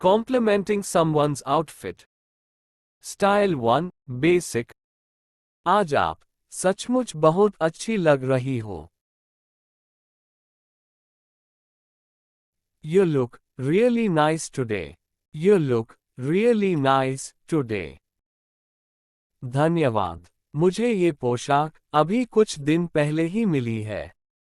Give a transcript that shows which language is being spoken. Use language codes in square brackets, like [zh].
[en] Complimenting someone's outfit. Style 1, Basic. [hi] आज आप सचमुच बहुत अच्छी लग रही हो. [en] You look really nice today. You look really nice today. [hi] धन्यवाद. मुझे ये पोशाक अभी कुछ दिन पहले ही मिली है.